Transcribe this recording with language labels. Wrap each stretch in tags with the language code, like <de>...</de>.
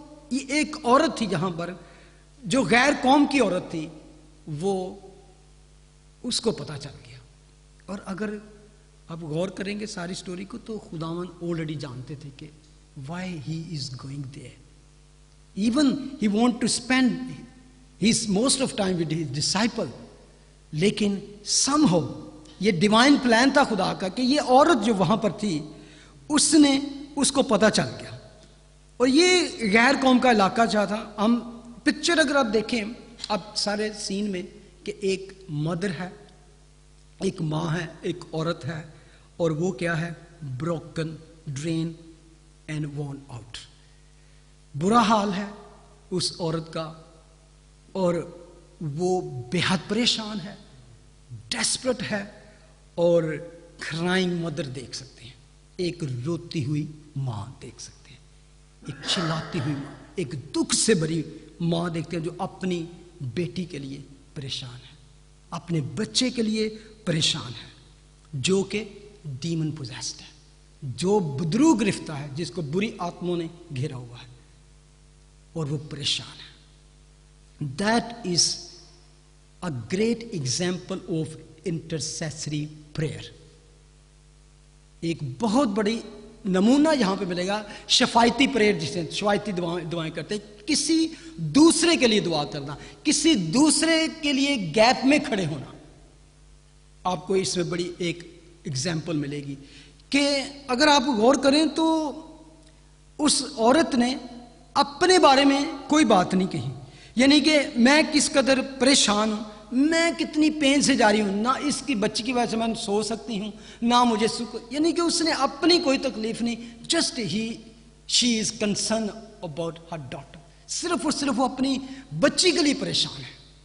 <ur>یہ ایک عورت تھی جہاں پر جو غیر قوم کی عورت تھی, وہ اس کو پتہ چل گیا. اور اگر آپ غور کریں گے ساری سٹوری کو تو خداوند آلریڈی جانتے تھے کہ</ur> <en>why he is going there. Even he want to spend his most of time with his disciple,</en> <ur>لیکن سم ہو یہ ڈیوائن پلان تھا خدا کا کہ یہ عورت جو وہاں پر تھی اس کو پتہ چل گیا. اور یہ غیر قوم کا علاقہ جہاں تھا. ہم پکچر اگر آپ دیکھیں اب سارے سین میں کہ ایک مدر ہے, ایک ماں ہے, ایک عورت ہے, اور وہ کیا ہے,</ur> <en>Broken, drain and worn out.</en> <ur>برا حال ہے اس عورت کا, اور وہ بے حد پریشان ہے, ڈیسپریٹ ہے, اور کرائنگ مدر دیکھ سکتے ہیں, ایک روتی ہوئی ماں دیکھ سکتے ہیں, ایک چلاتی ہوئی ماں, ایک دکھ سے بھری ماں دیکھتے ہیں جو اپنی بیٹی کے لیے پریشان ہے, اپنے بچے کے لیے پریشان ہے, جو کہ ڈیمن پوزیسڈ ہے, جو بدرو گرفتہ ہے, جس کو بری آتموں نے گھیرا ہوا ہے, اور وہ پریشان ہے.</ur> <en>That is a great example of intercessory prayer.</en> <ur>ایک بہت بڑی نمونہ یہاں پہ ملے گا شفایتی پریئر, جسے شفایتی دعائیں کرتے ہیں, کسی دوسرے کے لیے دعا کرنا, کسی دوسرے کے لیے گیپ میں کھڑے ہونا. آپ کو اس میں بڑی ایک ایگزامپل ملے گی کہ اگر آپ غور کریں تو اس عورت نے اپنے بارے میں کوئی بات نہیں کہی, یعنی کہ میں کس قدر پریشان ہوں, میں کتنی پین سے جا رہی ہوں, نہ اس کی بچی کی وجہ سے میں سو سکتی ہوں, نہ مجھے یعنی کہ اس نے اپنی کوئی تکلیف نہیں,</ur> <en>just she is concern about her daughter,</en> <ur>صرف اور صرف وہ اپنی بچی کے لیے پریشان ہے.</ur>